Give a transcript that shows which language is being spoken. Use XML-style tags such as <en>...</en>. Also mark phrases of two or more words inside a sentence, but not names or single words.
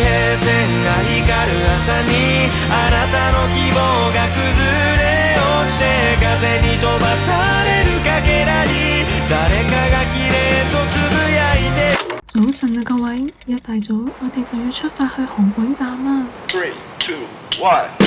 <ja>線が光る朝にあなたの希望が崩れ落ちて風に飛ばされるかけらに誰かが綺麗とつぶやいて。</ja> <yue>早晨啊各位，一大早我哋就要出發去紅本站啦。 3, 2, 1。</yue>